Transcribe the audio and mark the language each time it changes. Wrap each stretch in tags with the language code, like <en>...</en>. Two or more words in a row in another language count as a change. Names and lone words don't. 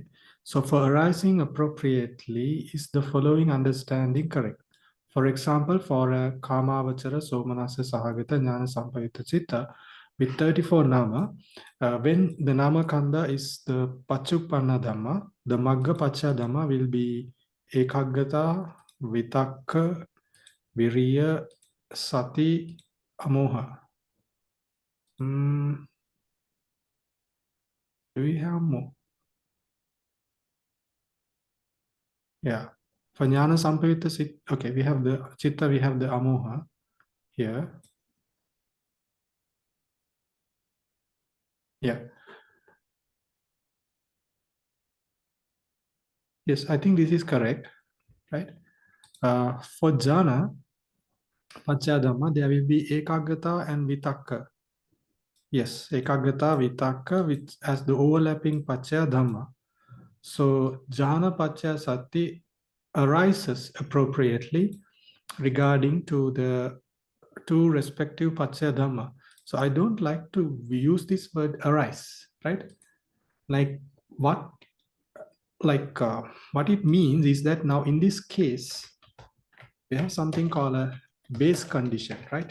<en>So, for arising appropriately, is the following understanding correct? For example, for a</en> <pi>Kamavachara Somanasa Sahagata Jnana Sampayutta Citta</pi> <en>with 34 nama, when the nama kanda is the paccayuppannadhamma, the</en> <pi>magga paccayadhamma</pi> <en>will be</en> <pi>ekaggata, vitakka, viriya, sati, amoha.</pi> <en>Do we have more? Yeah. For</en> <pi>jnana sampayutta</pi> <en>okay, we have the chitta, we have the amoha here. Yeah. Yes, I think this is correct, right? For</en> <pi>jhana, paccayadhamma,</pi> <en>there will be ekaggata and vitakka. Yes,</en> <pi>ekaggata, vitakka,</pi> <en>which as the overlapping paccayadhamma. So</en> <pi>jhana paccaya sati</pi> <en>arises appropriately regarding to the two respective paccayadhamma. So I don't like to use this word arise, right? Like what what it means is that now in this case, we have something called a base condition, right?</en>